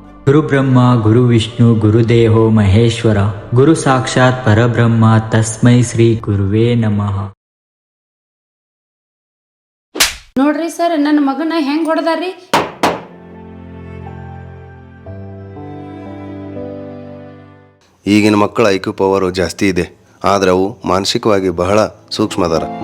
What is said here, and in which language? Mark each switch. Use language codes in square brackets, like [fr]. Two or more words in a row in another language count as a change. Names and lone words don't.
[sa] ಗುರುಬ್ರಹ್ಮ ಗುರುವಿಷ್ಣು ಗುರುದೇವೋ ಮಹೇಶ್ವರ ಗುರು ಸಾಕ್ಷಾತ್ ಪರಬ್ರಹ್ಮ ತಸ್ಮೈ ಶ್ರೀ ಗುರುವೇ ನಮಃ. [kn] ನೋಡ್ರಿ ಸರ್, ನನ್ನ ಮಗನ ಹೆಂಗ್ ಹೊಡೆದಾರ್ರಿ. ಈಗಿನ ಮಕ್ಕಳ ಐಕ್ಯೂ ಪವರು ಜಾಸ್ತಿ ಇದೆ, ಆದ್ರೆ ಅವು ಮಾನಸಿಕವಾಗಿ ಬಹಳ ಸೂಕ್ಷ್ಮ ಅದಾರ.